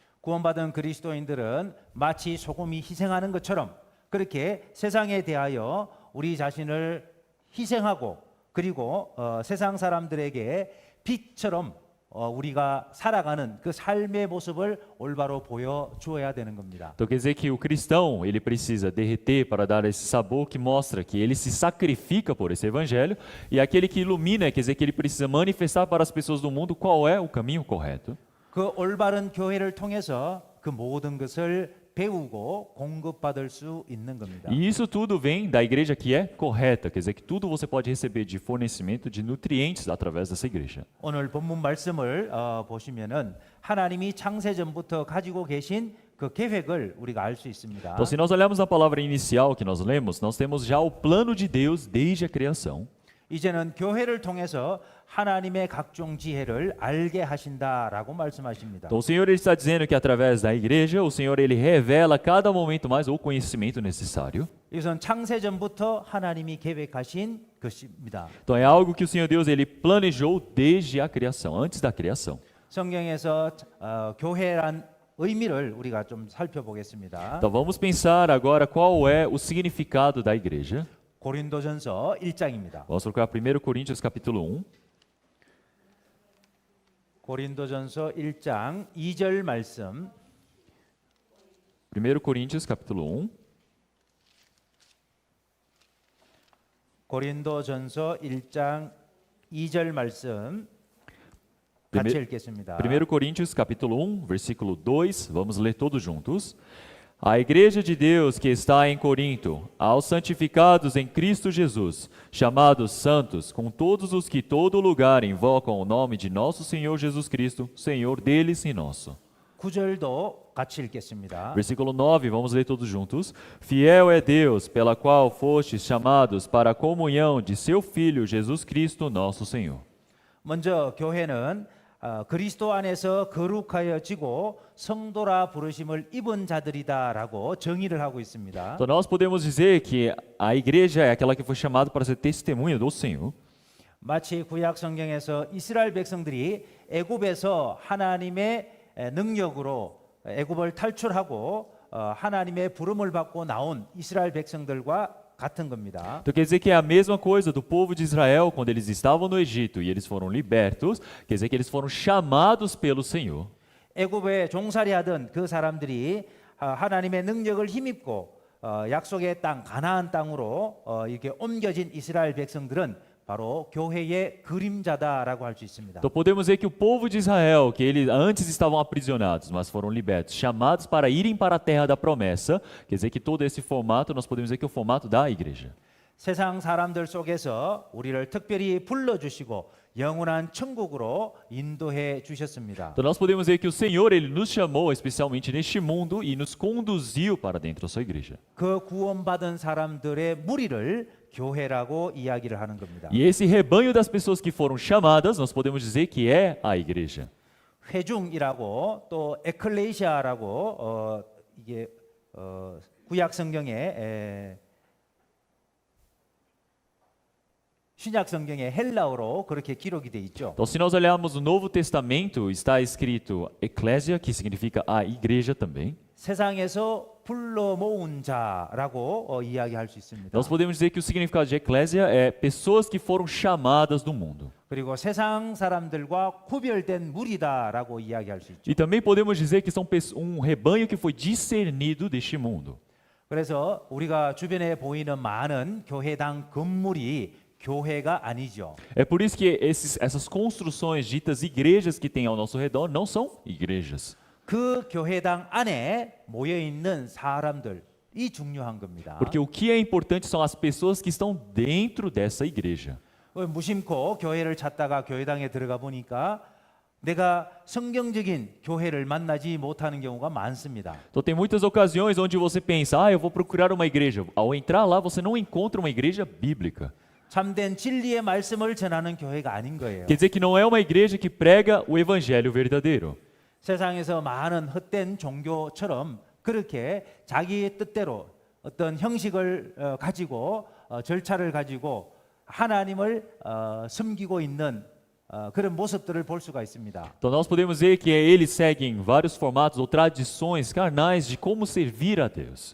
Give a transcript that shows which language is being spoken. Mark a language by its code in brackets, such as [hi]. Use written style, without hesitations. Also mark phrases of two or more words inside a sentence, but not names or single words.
[ko] 구원받은 그리스도인들은 마치 소금이 희생하는 것처럼 그렇게 세상에 대하여 우리 자신을 희생하고 그리고 세상 사람들에게 빛처럼 우리가 살아가는 그 삶의 모습을 올바로 보여주어야 되는 겁니다. [pt] Então quer dizer que o cristão, ele precisa derreter para dar esse sabor que mostra que ele se sacrifica por esse evangelho, e aquele que ilumina, quer dizer que ele precisa manifestar para as pessoas do mundo qual é o caminho correto. [ko] 그 올바른 교회를 통해서 그 모든 것을 배우고 공급받을 수 있는 겁니다. [pt] E isso tudo vem da igreja que é correta, quer dizer que tudo você pode receber de fornecimento de nutrientes através dessa igreja. [ko] 오늘 본문 말씀을 보시면은 하나님이 창세 전부터 가지고 계신 그 계획을 우리가 알 수 있습니다. [pt] Então, se nós olharmos a palavra inicial que nós lemos, nós temos já o plano de Deus desde a criação. [ko] 이제는 교회를 통해서 하나님의 각종 지혜를 알게 하신다라고 말씀하십니다. [pt] Então, o Senhor ele está dizendo que através da igreja, o Senhor ele revela a cada momento mais o conhecimento necessário. [ko] 이것은 창세 전부터 하나님이 계획하신 것입니다. [pt] Então, é algo que o Senhor Deus ele planejou desde a criação, antes da criação. [ko] 성경에서 교회란 의미를 우리가 좀 살펴보겠습니다. [pt] Então, vamos pensar agora qual é o significado da igreja. [ko] 고린도전서 1장입니다. [pt] Vamos procurar 1 Coríntios capítulo 1. [ko] 고린도전서 1장 2절 말씀. [pt] 1 Coríntios capítulo 1. [ko] 고린도전서 1장 2절 말씀 같이 [pt] Prime- [ko] 읽겠습니다. [pt] 1 Coríntios capítulo 1, versículo 2, vamos ler todos juntos. A igreja de Deus que está em Corinto, aos santificados em Cristo Jesus, chamados santos, com todos os que todo lugar invocam o nome de nosso Senhor Jesus Cristo, Senhor deles e nosso. [ko] 9절도 같이 읽겠습니다. [pt] Versículo 9, vamos ler todos juntos. Fiel é Deus, pela qual fostes chamados para a comunhão de seu Filho Jesus Cristo, nosso Senhor. [ko] 먼저 교회는 그리스도 안에서 거룩하여지고 성도라 부르심을 입은 자들이다라고 정의를 하고 있습니다. [pt] Então nós podemos dizer que a igreja é aquela que foi chamada para ser testemunha do Senhor. [ko] 마치 구약 성경에서 이스라엘 백성들이 애굽에서 하나님의 능력으로 애굽을 탈출하고 하나님의 부름을 받고 나온 이스라엘 백성들과 같은 겁니다. [pt] Então quer dizer que é a mesma coisa do povo de Israel quando eles estavam no Egito e eles foram libertos, quer dizer que eles foram chamados pelo Senhor. [ko] 애굽에 종살이하던 그 사람들이 하나님의 능력을 힘입고 약속의 땅 가나안 땅으로 이렇게 옮겨진 이스라엘 백성들은 바로 교회의 그림자다라고 할 수 있습니다. [pt] Então podemos dizer que o povo de Israel, que eles antes estavam aprisionados, mas foram libertos, chamados para irem para a terra da promessa, quer dizer que todo esse formato, nós podemos dizer que é o formato da igreja. [ko] 세상 사람들 속에서 우리를 특별히 불러주시고 영원한 천국으로 인도해 주셨습니다. [pt] Então nós podemos dizer que o Senhor, ele nos chamou especialmente neste mundo e nos conduziu para dentro da sua igreja. [ko] 그 구원받은 사람들의 무리를 교회라고 이야기를 하는 겁니다. [pt] E esse rebanho das pessoas que foram chamadas, nós podemos dizer que é a igreja. [ko] 회중이라고 또 에클레시아라고 이게 구약 성경에 신약 성경에 헬라어로 그렇게 기록이 돼 있죠. [pt] Então, se nós olharmos o Novo Testamento, está escrito eclésia, que significa a igreja também. [ko] 세상에서 불러 모은 자라고 이야기할 수 있습니다. [pt] Nós podemos dizer que o significado de eclésia é pessoas que foram chamadas do mundo. [ko] 그리고 세상 사람들과 구별된 무리다라고 이야기할 수 있죠. [pt] E também podemos dizer que são um rebanho que foi discernido deste mundo. [ko] 그래서 우리가 주변에 보이는 많은 교회당 건물이 교회가 아니죠. [pt] É por isso que essas construções ditas igrejas que tem ao nosso redor não são igrejas. [ko] 그 교회당 안에 모여 있는 사람들이 중요한 겁니다. [pt] Porque o que é importante são as pessoas que estão dentro dessa igreja. [ko] 무심코 교회를 찾다가 교회당에 들어가 보니까 내가 성경적인 교회를 만나지 못하는 경우가 많습니다. [pt] Então tem muitas ocasiões onde você pensa, eu vou procurar uma igreja. Ao entrar lá, você não encontra uma igreja bíblica. [ko] 참된 진리의 말씀을 전하는 교회가 아닌 거예요. [pt] Quer dizer que não é uma igreja que prega o evangelho verdadeiro. [ko] 세상에서 많은 헛된 종교처럼 그렇게 자기 뜻대로 어떤 형식을 가지고 절차를 가지고 하나님을 섬기고 있는 그런 모습들을 볼 수가 있습니다. [pt] Então nós podemos ver que eles seguem vários formatos ou tradições carnais de como servir a Deus.